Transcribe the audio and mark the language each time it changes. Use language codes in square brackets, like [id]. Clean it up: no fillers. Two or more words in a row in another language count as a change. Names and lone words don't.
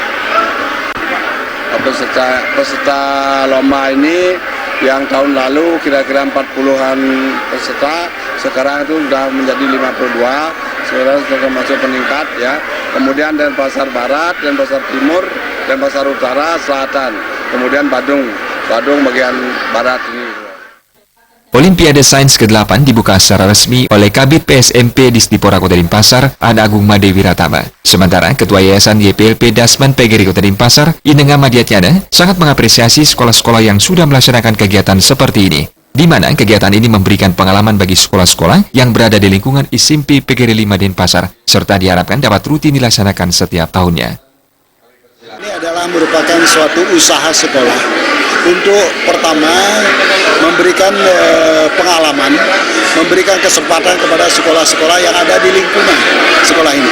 [id] Peserta lomba ini yang tahun lalu kira-kira 40-an peserta, sekarang itu sudah menjadi 52, sekarang sudah termasuk peningkat ya. Kemudian Denpasar Barat, Denpasar Timur, Denpasar Utara, Selatan, kemudian Badung bagian barat ini. Olimpiade Sains ke-8 dibuka secara resmi oleh Kabid PSMP Disdipora Kota Denpasar, Ana Agung Made Wiratama. Sementara Ketua Yayasan YPLP Dasman PGRI Kota Denpasar, Inenga Madiatyana, sangat mengapresiasi sekolah-sekolah yang sudah melaksanakan kegiatan seperti ini, di mana kegiatan ini memberikan pengalaman bagi sekolah-sekolah yang berada di lingkungan SMP PGRI 5 Denpasar, serta diharapkan dapat rutin dilaksanakan setiap tahunnya. Ini adalah merupakan suatu usaha sekolah untuk pertama memberikan pengalaman, memberikan kesempatan kepada sekolah-sekolah yang ada di lingkungan sekolah ini.